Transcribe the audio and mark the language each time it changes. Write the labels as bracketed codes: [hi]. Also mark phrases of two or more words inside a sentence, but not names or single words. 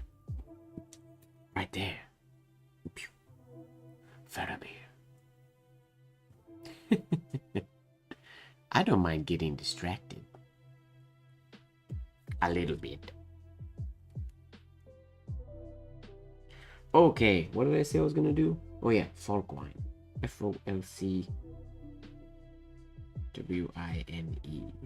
[en] Right there. Faramir. I don't mind getting distracted. A little bit. Okay, what did I say I was gonna do? Oh yeah, Folkwine. F-O-L-C-W-I-N-E.